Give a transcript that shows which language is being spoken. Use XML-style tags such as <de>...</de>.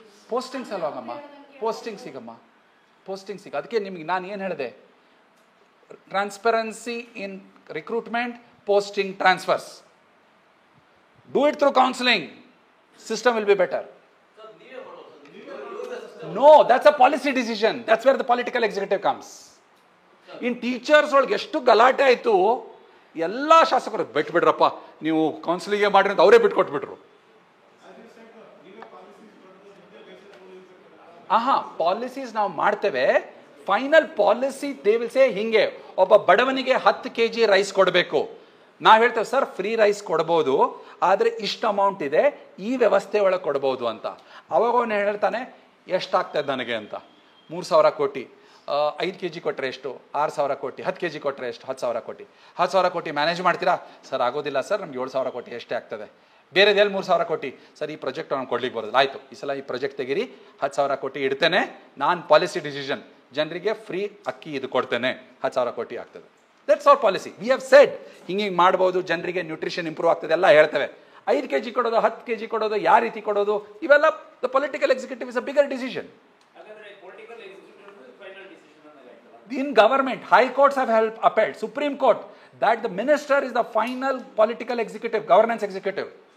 <kn>Posting ಸಲುವಾಗಮ್ಮ, posting ಸಿಗ. ಅದಕ್ಕೆ ನಿಮ್ಗೆ ನಾನು ಏನು ಹೇಳಿದೆ,</kn> <en>Transparency in recruitment, posting, transfers. Do it through counselling, system will be better. No, that's a policy decision. That's where the political executive comes.</en> <kn>In teachers ಒಳಗೆ ಎಷ್ಟು ಗಲಾಟೆ ಆಯಿತು, ಎಲ್ಲ ಶಾಸಕರು ಬಿಟ್ಬಿಡ್ರಪ್ಪ ನೀವು ಕೌನ್ಸಿಲಿಂಗೇ ಮಾಡ್ರಿ ಅಂತ ಅವರೇ ಬಿಟ್ಕೊಟ್ಬಿಟ್ರು. ಪಾಲಿಸೀಸ್ ನಾವು ಮಾಡ್ತೇವೆ,</kn> <en>final policy they will say</en> <kn>ಹಿಂಗೆ, ಒಬ್ಬ ಬಡವನಿಗೆ 10 kg ರೈಸ್ ಕೊಡಬೇಕು. ನಾವು ಹೇಳ್ತೇವೆ ಸರ್ ಫ್ರೀ ರೈಸ್ ಕೊಡ್ಬೋದು, ಆದರೆ ಇಷ್ಟು ಅಮೌಂಟ್ ಇದೆ, ಈ ವ್ಯವಸ್ಥೆ ಒಳಗೆ ಕೊಡ್ಬೋದು ಅಂತ. ಅವಾಗ ಅವನು ಹೇಳ್ತಾನೆ ಎಷ್ಟಾಗ್ತದೆ ನನಗೆ ಅಂತ. 3,000 ಕೋಟಿ, 5 kg ಕೊಟ್ಟರೆ ಎಷ್ಟು, 6,000 ಕೋಟಿ, 10 kg ಕೊಟ್ಟರೆ ಎಷ್ಟು, 10,000 ಕೋಟಿ. 10,000 ಕೋಟಿ ಮ್ಯಾನೇಜ್ ಮಾಡ್ತೀರಾ ಸರ್? ಆಗೋದಿಲ್ಲ ಸರ್, ನಮ್ಗೆ 7,000 ಕೋಟಿ ಎಷ್ಟೇ ಆಗ್ತದೆ. ಬೇರೆದೆಲ್ಲಿ 3,000 ಕೋಟಿ ಸರ್, ಈ ಪ್ರಾಜೆಕ್ಟ್ ನಾನು ಕೊಡ್ಲಿಕ್ಕೆ ಬರೋದಿಲ್ಲ. ಆಯಿತು, ಈ ಸಲ ಈ ಪ್ರಾಜೆಕ್ಟ್ ತೆಗೀರಿ, 10,000 ಕೋಟಿ ಇಡ್ತೇನೆ, ನಾನು ಪಾಲಿಸಿ ಡಿಸಿಷನ್, ಜನರಿಗೆ ಫ್ರೀ ಅಕ್ಕಿ ಇದು ಕೊಡ್ತೇನೆ, 10,000 ಕೋಟಿ ಆಗ್ತದೆ.</kn> <en>That's our policy. We have said</en> <kn>ಹಿಂಗೆ ಮಾಡ್ಬೋದು, ಜನರಿಗೆ ನ್ಯೂಟ್ರಿಷನ್ ಇಂಪ್ರೂವ್ ಆಗ್ತದೆ ಎಲ್ಲ ಹೇಳ್ತೇವೆ. 5 kg ಕೊಡೋದು, 10 kg ಕೊಡೋದು, ಯಾವ ರೀತಿ ಕೊಡೋದು, ಇವೆಲ್ಲ</kn> <en>The political executive is a bigger decision. In government, high courts have upheld, Supreme Court, that the minister is the final political executive, governance executive.</en>